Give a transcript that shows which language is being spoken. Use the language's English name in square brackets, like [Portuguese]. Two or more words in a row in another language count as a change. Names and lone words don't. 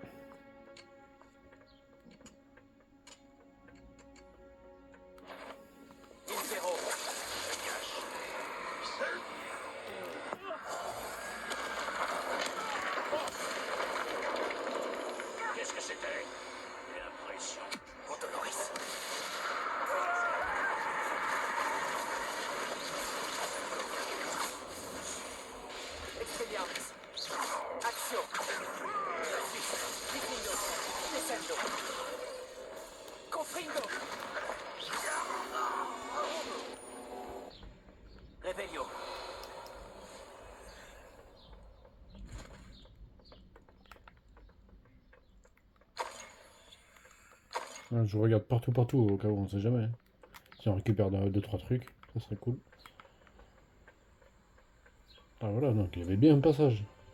[French] Impero. Qu'est-ce que c'était? L'impression. Montoloris. Expelliarmus. Action. Diffingo. Descendo. Confringo. Revelio. Je regarde partout, au cas où on sait jamais. Si on récupère 2-3 trucs, ça serait cool. Ah voilà, donc il y avait bien un passage.